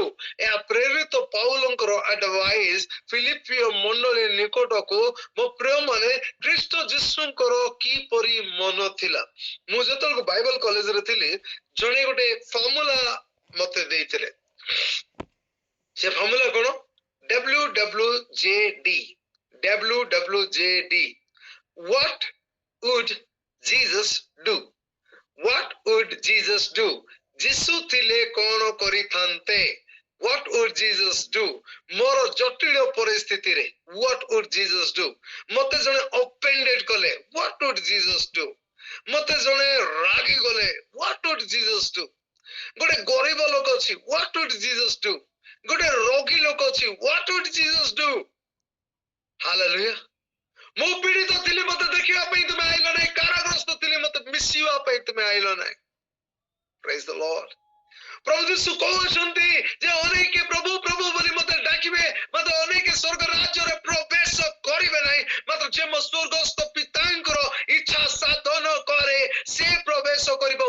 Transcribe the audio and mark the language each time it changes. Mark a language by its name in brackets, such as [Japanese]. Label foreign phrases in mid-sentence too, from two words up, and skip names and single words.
[Odia] ଏହା ପ୍ରେରିତ ପାଉଲଙ୍କର ଆଡଭାଇସ୍ ଫିଲିପିଓ ମଣ୍ଡଳୀ ନିକଟକୁ। ମୋ ପ୍ରିୟମାନେ, ଖ୍ରୀଷ୍ଟ ଯୀଶୁଙ୍କର କିପରି ମନ ଥିଲା? ମୁଁ ଯେତେବେଳେ ବାଇବଲ କଲେଜରେ ଥିଲି, ଜଣେ ଗୋଟେ ଫର୍ମୁଲା ମତେ ଦେଇଥିଲେ। ସେ ଫର୍ମୁଲା କଣ? [English] WWJD. WWJD. What would Jesus do? What would Jesus do? [Odia] ଯୀଶୁ ଥିଲେ କଣ କରିଥାନ୍ତେ? [English] What would Jesus do? [Odia] ମୋର ଜଟିଳ ପରିସ୍ଥିତିରେ [English] what would Jesus do? [Odia] ମତେ ଜଣେ offended କଲେ, [English] what would Jesus do? [Odia] ମତେ ଜଣେ ରାଗି ଗଲେ, [English] what would Jesus do? [Odia] ଗୋଟେ ଗରିବ ଲୋକ ଅଛି, [English] what would Jesus do? [Odia] ଗୋଟେ ରୋଗୀ ଲୋକ ଅଛି, [English] what would Jesus do? Hallelujah. [Odia] ମୁଁ ପୀଡ଼ିତ ଥିଲି, ମତେ ଦେଖିବା ପାଇଁ ତୁମେ ଆଇଲ ନାହିଁ। କାରାଗ୍ରସ୍ତ ଥିଲି, ମତେ ମିଶିବା ପାଇଁ ତୁମେ ଆଇଲ ନାହିଁ। [English] Praise the Lord. [Odia] ପ୍ରଭୁ ଯୀଶୁ କହୁଛନ୍ତି ଯେ ଅନେକ ପ୍ରଭୁ ପ୍ରଭୁ ବୋଲି ମତେ ଡାକିବେ, ମତେ ଅନେକ ସ୍ୱର୍ଗ ରାଜ୍ୟରେ ପ୍ରବେଶ କରିବେ ନାହିଁ, ମାତ୍ର ଯେ ମୋ ସ୍ୱର୍ଗସ୍ଥ ପିତାଙ୍କର ଇଚ୍ଛା ସାଧନ କରେ ସେ ପ୍ରବେଶ କରିବ।